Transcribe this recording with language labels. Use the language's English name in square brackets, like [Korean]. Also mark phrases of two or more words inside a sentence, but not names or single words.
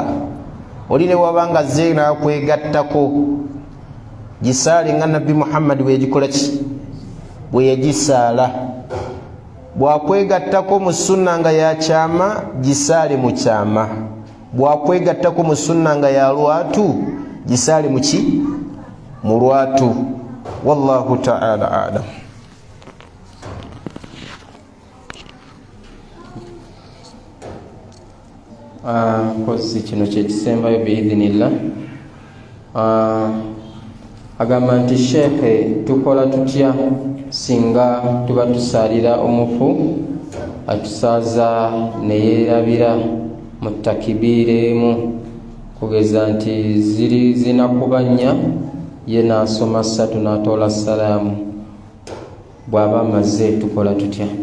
[Ganda] Oli ne wabanga ze nakwegattako gisaale nga nabbi Muhammad bwe yagikola ki bwe yagisaala. Bwakwegattako mu sunna nga ya kyama gisaale mu kyama, bwakwegattako mu sunna nga ya lwatu gisaale mu ki mu lwatu. [Arabic] والله تعالى أعلم. [Ganda] Kozi kino kyekisembayo biidhinillah. Agamba nti sheekhe, tukola tutya singa tuba tusaalira omufu atusaaza neyeerabira mu takibiira emu, kugeza nti ziri zinakubanya ye n'asoma 3 n'atoola salaamu, bw'aba amaze tukola tutya?